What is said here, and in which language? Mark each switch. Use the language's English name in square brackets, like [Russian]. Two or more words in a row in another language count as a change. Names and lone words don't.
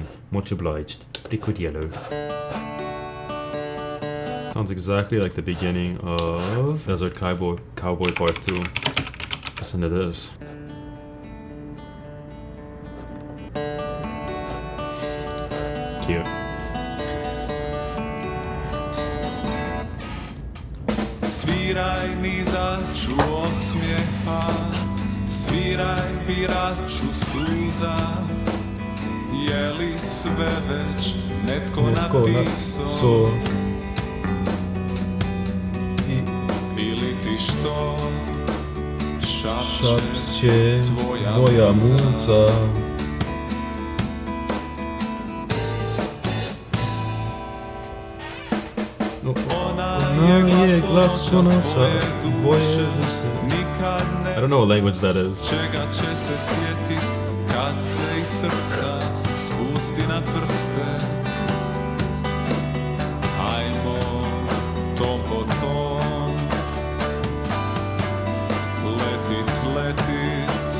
[English] Much obliged. Liquid Yellow. Sounds exactly like the beginning of Desert Cowboy Part 2. Listen to this. Cute. [Croatian] Sviraj mi začu osmijeha, sviraj biraču suza. Je li sve već netko napisao? Ili ti što šapće tvoja muca? [English] I don't know what language that is. [Croatian] Čega će se sjetit kad se iz srca spusti na prste? Hajmo tom po tom, letit, letit.